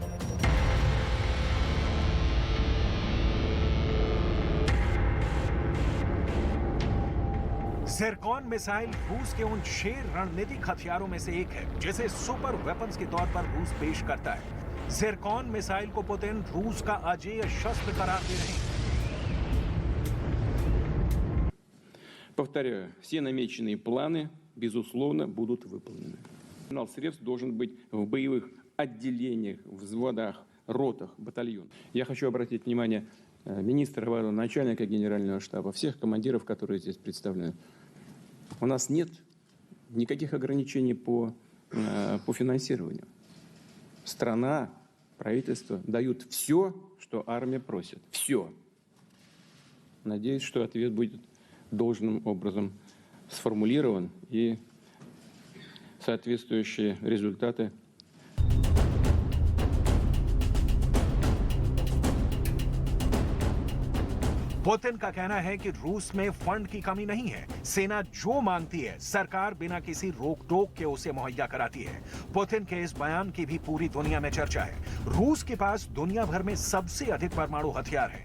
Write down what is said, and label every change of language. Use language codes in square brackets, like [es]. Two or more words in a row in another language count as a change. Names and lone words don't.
[hi] ज़िरकॉन मिसाइल रूस के उन 6 रणनीतिक हथियारों में से एक है जिसे [en] super weapons [hi] के तौर पर रूस पेश करता है। ज़िरकॉन मिसाइल को पुतिन रूस का अजेय शस्त्र करार दे रहे हैं। [ru] Повторяю, все намеченные планы, безусловно, будут выполнены. Арсенал средств должен быть в боевых отделениях, взводах, ротах, батальонах. Я хочу обратить внимание министра обороны, начальника генерального штаба, всех командиров, которые здесь представлены. У нас нет никаких ограничений по финансированию. Страна, правительство дают все, что армия просит. Все. Надеюсь, что ответ будет должным образом сформулирован и соответствующие результаты. [hi] पुतिन का कहना है कि रूस में फंड की कमी नहीं है। सेना जो मांगती है सरकार बिना किसी रोक टोक के उसे मुहैया कराती है। पुतिन के इस बयान की भी पूरी दुनिया में चर्चा है। रूस के पास दुनिया भर में सबसे अधिक परमाणु हथियार है।